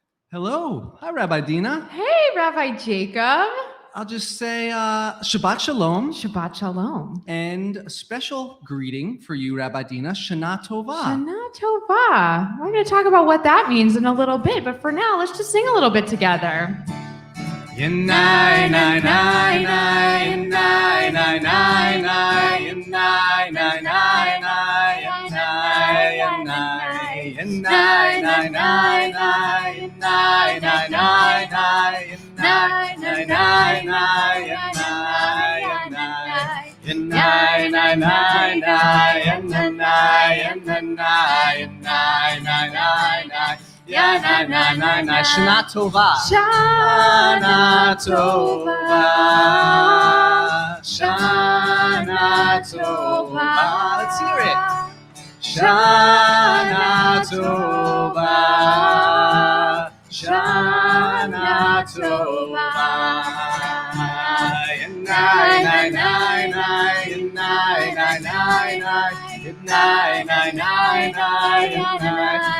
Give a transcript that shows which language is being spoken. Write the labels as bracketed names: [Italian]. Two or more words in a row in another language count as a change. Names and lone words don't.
[English] Hello. Hi, Rabbi Deena. Hey, Rabbi Jacob. I'll just say [Hebrew] שבת שלום. שבת שלום. [English] And a special greeting for you, Rabbi Deena, [Hebrew] שנה טובה. שנה טובה. [English] We're going to talk about what that means in a little bit, but for now, let's just sing a little bit together. Yanai, nai, nai, nai, nai, nai, nai, nai, yanai, nai, nai, nai, yanai, yanai, yanai, nai, nai, nai, yanai, nai, nai, nai, yanai, nai, nai, nai, yanai, yanai, nai, nai, nai, yanai, yanai, yanai, nai, nai, nai. Yeah, [Hebrew] na, שנה טובה. שנה טובה. שנה טובה. [English] Let's hear it. [Hebrew] שנה טובה. שנה טובה. Nai, nai, nai, nai, nai, nai, nai, nai. Nai, nai, nai, nai, nai.